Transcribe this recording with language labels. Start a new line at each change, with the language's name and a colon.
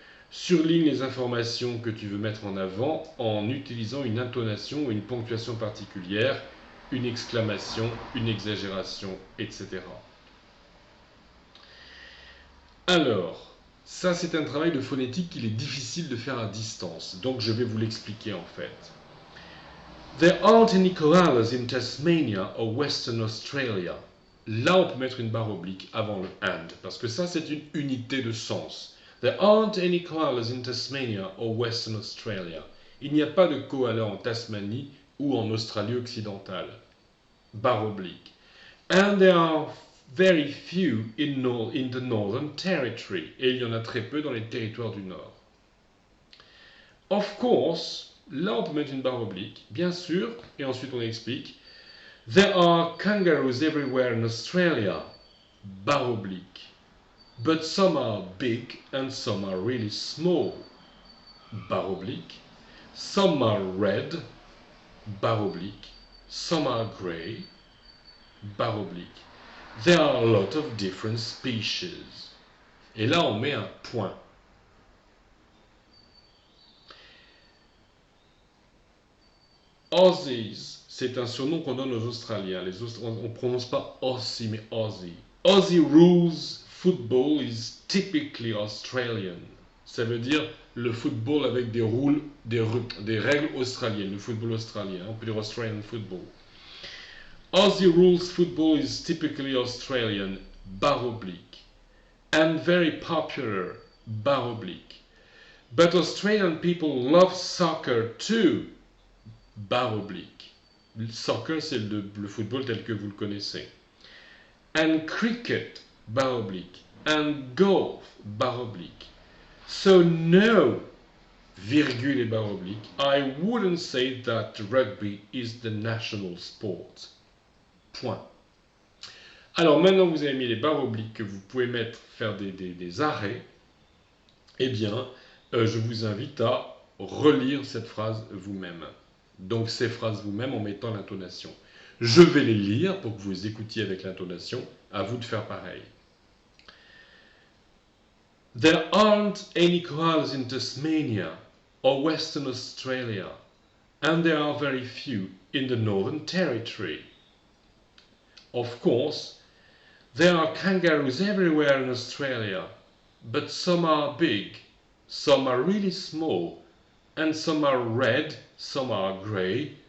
French: Surligne les informations que tu veux mettre en avant en utilisant une intonation ou une ponctuation particulière, une exclamation, une exagération, etc. Alors, ça c'est un travail de phonétique qu'il est difficile de faire à distance, donc je vais vous l'expliquer en fait.
English: There aren't any koalas in Tasmania or Western Australia.
French: Là, on peut mettre une barre oblique avant le and, parce que ça c'est une unité de sens.
English: There aren't any koalas in Tasmania or Western Australia.
French: Il n'y a pas de koala en Tasmanie ou en Australie occidentale. Barre oblique.
English: And there are very few in the Northern Territory.
French: Et il y en a très peu dans les territoires du Nord.
English: Of course,
French: là on peut mettre une barre oblique, bien sûr, et ensuite on explique.
English: There are kangaroos everywhere in Australia.
French: Barre oblique.
English: But some are big and some are really small.
French: Barre oblique.
English: Some are red.
French: Barre oblique.
English: Some are grey.
French: Barre oblique.
English: There are a lot of different species.
French: Et là, on met un point. Aussies, c'est un surnom qu'on donne aux Australiens. On ne prononce pas Aussie, mais Aussie.
English: Aussie rules football is typically Australian.
French: Ça veut dire le football avec des règles australiennes, le football australien. On peut dire Australian football.
English: Aussie rules football is typically Australian,
French: barre oblique,
English: and very popular, barre oblique. But Australian people love soccer too,
French: barre oblique. Soccer, c'est le football tel que vous le connaissez.
English: And cricket,
French: barre oblique.
English: And golf, barre oblique. So no,
French: virgule et barre oblique,
English: I wouldn't say that rugby is the national sport.
French: Point. Alors maintenant que vous avez mis les barres obliques que vous pouvez faire des arrêts, eh bien, je vous invite à relire cette phrase vous-même. Donc ces phrases vous-même en mettant l'intonation. Je vais les lire pour que vous écoutiez avec l'intonation. À vous de faire pareil.
English: There aren't any koalas in Tasmania or Western Australia, and there are very few in the Northern Territory. Of course, there are kangaroos everywhere in Australia, but some are big, some are really small, and some are red, some are grey.